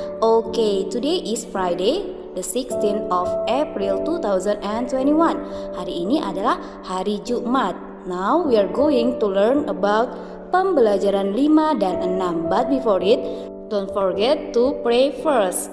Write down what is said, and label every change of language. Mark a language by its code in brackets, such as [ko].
[en] Okay, today is Friday, the 16th of April 2021. [id] Hari ini adalah hari Jumat. [en] Now we are going to learn about [id] pembelajaran 5 dan 6. [en] But before it, don't forget to pray first.